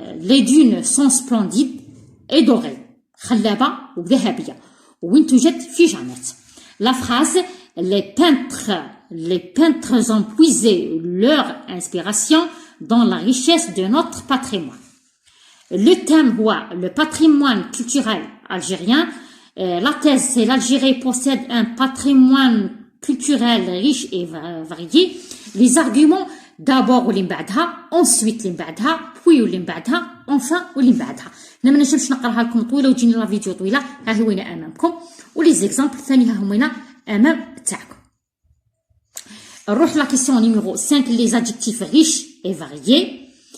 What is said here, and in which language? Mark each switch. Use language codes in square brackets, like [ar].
[fr] Les dunes sont splendides et dorées. [ar] خلابة وذهبية وين توجد في جنات. [fr] La phrase les peintres ont puisé leur inspiration dans la richesse de notre patrimoine. Le thème [ar] هو [fr] le patrimoine culturel algérien. La thèse, c'est l'Algérie possède un patrimoine culturel riche et varié. Les arguments, d'abord [ar] واللي من بعدها, ensuite اللي من بعدها, puis واللي من بعدها, enfin واللي من بعدها. أنا ما نجمش نقراها لكم طويلة وتجيني لا فيديو طويلة. ها هو هنا أمامكم، ولي زيكزامبل ثاني ها هما هنا أمام تاعكم. نروح لا كيسيون نيميرو 5، لي زادجيكتيف ريش اي فاريي.